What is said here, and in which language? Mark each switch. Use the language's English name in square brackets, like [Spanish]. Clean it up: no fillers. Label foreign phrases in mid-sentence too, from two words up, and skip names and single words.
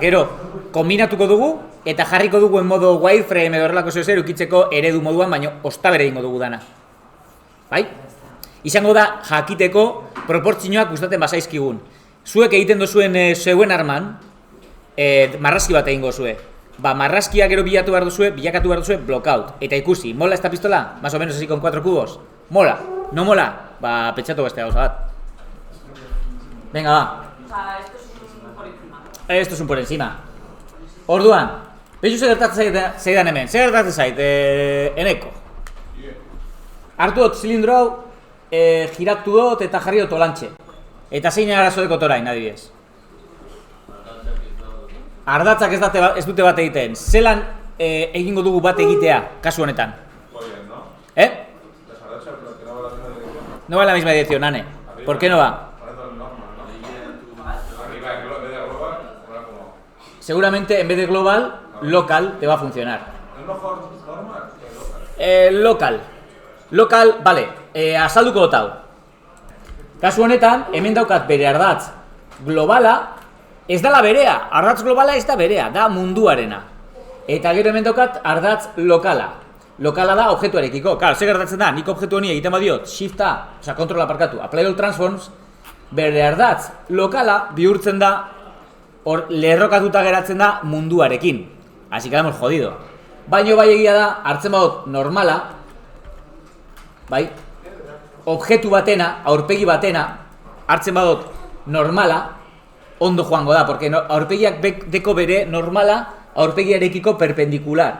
[Basque] Gero, kombinatuko dugu eta jarriko dugu [Spanish] en modo wireframe [Basque] edo horrelako zer ukitzeko eredu moduan, baina ostabere egingo dugu dana. Bai? Izango da jakiteko proportzioak gustatzen bazaizkigun. Zuek egiten duzuen zeuen arman, marrazki bat egingo zue. Ba, marrazkia gero bilakatu behar duzue blockout. Eta ikusi, [Spanish] mola esta pistola? Más o menos así con 4 cubos. Mola? No mola? [Basque] Ba, pentsatu beste gauza bat. [Spanish] Venga, va. O sea, esto es un por encima. Esto es un por encima. [Basque] Orduan, behitu gertatzen zaidan hemen. Zer gertatzen zait, Eneko. Hartu dut zilindro hau, giratu dut eta jarri dut olantxe. Eta zein arazo dekot orain, adibidez. Ardatzak ez dute bat egiten. Zelan egingo dugu bat egitea, kasu honetan? [Spanish] No va en la misma dirección, Ane. ¿Por qué no va? Seguramente en vez de global, local te va a funcionar. ¿Es mejor normal que local? Local, vale, [Basque] azalduko dut hau. Kasu honetan, hemen daukat bere ardatz globala, ez dala berea, ardatz globala ez da berea, da munduarena. Eta gero hemen daukat ardatz lokala. Lokala da objektuarekiko. Claro, zer gertatzen da, nik objektu honi egiten badiot, shift A, oza, kontrola aparkatu, [English] apply all transforms, [Basque] bere ardatz lokala bihurtzen da, hor lerrokatuta geratzen da munduarekin. [Spanish] Así que hemos jodido. [Basque] Baino bai egia da, hartzen badut normala, bai, objektu batena, aurpegi batena, hartzen badut normala, ondo joango da, porque aurpegiak deko bere normala, aurpegiarekiko perpendikular.